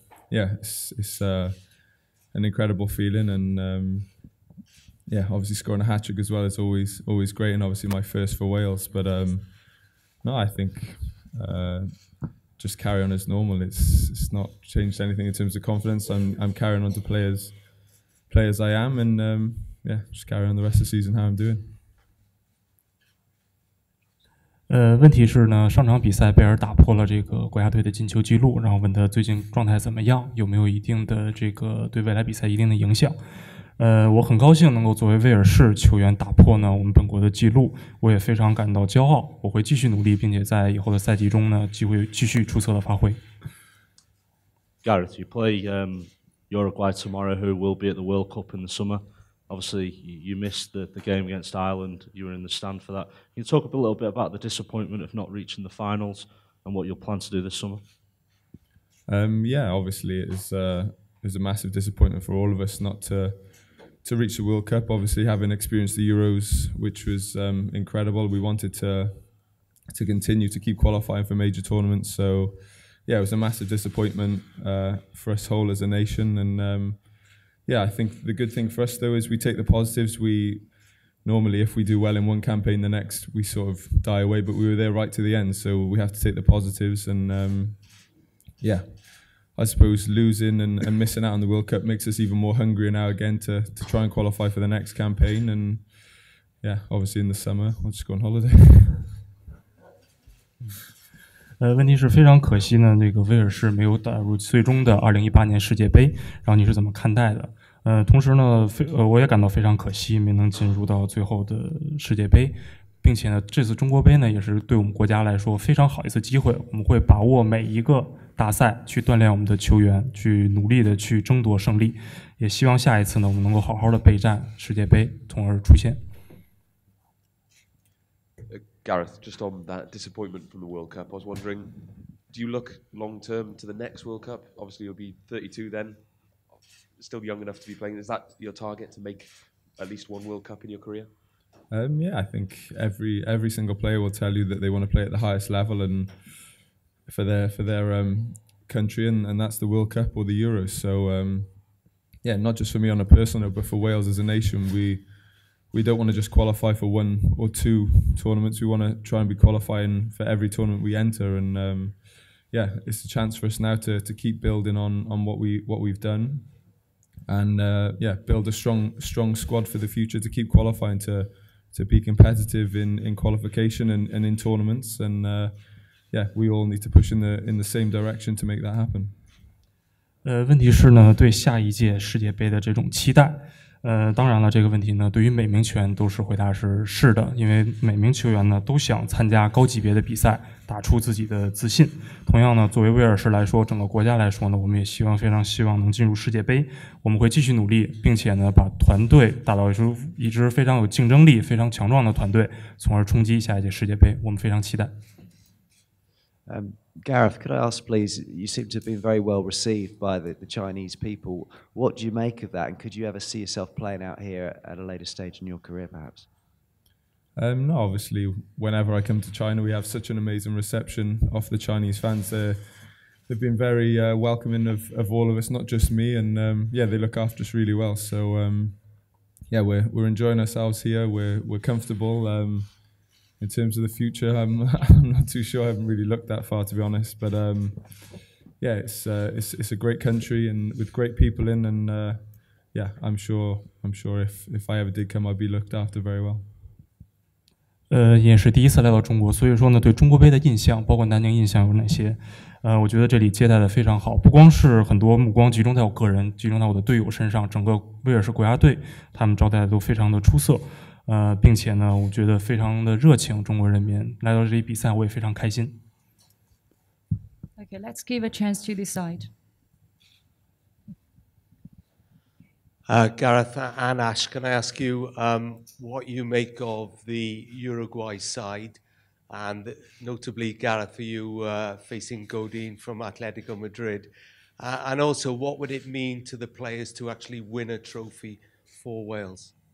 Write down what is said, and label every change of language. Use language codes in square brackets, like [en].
[en] Yeah, it's an incredible feeling, and yeah, obviously scoring a hat-trick as well is always great, and obviously my first for Wales. But no, I think just carry on as normal. It's not changed anything in terms of confidence. I'm carrying on to play as I am, and yeah, just carry on the rest of the season how I'm doing. [zh] 问题是呢，上场比赛贝尔打破了这个国家队的进球记录，然后问他最近状态怎么样，有没有一定的这个对未来比赛一定的影响。我很高兴能够作为威尔士球员打破呢我们本国的记录，我也非常感到骄傲。我会继续努力，并且在以后的赛季中呢，会继续出色的发挥。 [en] Gareth, you play Uruguay tomorrow, who will be at the World Cup in the summer. Obviously, you missed the game against Ireland. You were in the stand for that. Can you talk a little bit about the disappointment of not reaching the finals and what you'll plan to do this summer? Yeah, obviously it was a massive disappointment for all of us not to reach the World Cup. Obviously, having experienced the Euros, which was incredible, we wanted to continue to keep qualifying for major tournaments. So, yeah, it was a massive disappointment for us whole as a nation. And yeah, I think the good thing for us though is we take the positives. We normally, if we do well in one campaign, the next we sort of die away. But we were there right to the end, so we have to take the positives. And yeah, I suppose losing and missing out on the World Cup makes us even more hungry now again to try and qualify for the next campaign. And yeah, obviously in the summer I'll just go on holiday. [zh] 问题是非常可惜呢，这个威尔士没有打入最终的2018年世界杯，然后你是怎么看待的？同时呢，我也感到非常可惜，没能进入到最后的世界杯，并且呢，这次中国杯呢，也是对我们国家来说非常好一次机会，我们会把握每一个大赛去锻炼我们的球员，去努力的去争夺胜利，也希望下一次呢，我们能够好好的备战世界杯，从而出现。 [en] Gareth, just on that disappointment from the World Cup, I was wondering, do you look long-term to the next World Cup? Obviously, you'll be 32 then, still young enough to be playing. Is that your target, to make at least one World Cup in your career? Yeah, I think every single player will tell you that they want to play at the highest level and for their country, and that's the World Cup or the Euros. So yeah, not just for me on a personal note, but for Wales as a nation, we don't want to just qualify for one or two tournaments. We want to try and be qualifying for every tournament we enter, and yeah, it's a chance for us now to keep building on what we've done, and yeah, build a strong squad for the future to keep qualifying to be competitive in qualification and in tournaments, and yeah, we all need to push in the same direction to make that happen. [zh] 问题是呢，对下一届世界杯的这种期待。当然了，这个问题呢，对于每名球员都是回答是的，因为每名球员呢都想参加高级别的比赛，打出自己的自信。同样呢，作为威尔士来说，整个国家来说呢，我们也非常希望能进入世界杯。我们会继续努力，并且呢，把团队打造出一支非常有竞争力、非常强壮的团队，从而冲击下一届世界杯。我们非常期待。 [en] Gareth, could I ask, please, you seem to have been very well received by the Chinese people. What do you make of that, and could you ever see yourself playing out here at a later stage in your career, perhaps? No, obviously, whenever I come to China, we have such an amazing reception of the Chinese fans. They've been very welcoming of all of us, not just me, and yeah, they look after us really well. So yeah, we're enjoying ourselves here. We're comfortable. In terms of the future, I'm not too sure. I haven't really looked that far, to be honest. But yeah, it's a great country and with great people in, and yeah, I'm sure if I ever did come, I'd be looked after very well. [zh] 也是第一次来到中国，所以说呢，对中国杯的印象，包括南宁印象有哪些？我觉得这里接待的非常好，不光是很多目光集中在我个人，集中在我的队友身上，整个威尔士国家队他们招待的都非常的出色。并且呢，我觉得非常的热情，中国人民来到这里比赛，我也非常开心。 [en] Okay, let's give a chance to this side. Gareth and Ash, can I ask you what you make of the Uruguay side, and notably, Gareth, for you facing Godin from Atletico Madrid, and also what would it mean to the players to actually win a trophy for Wales?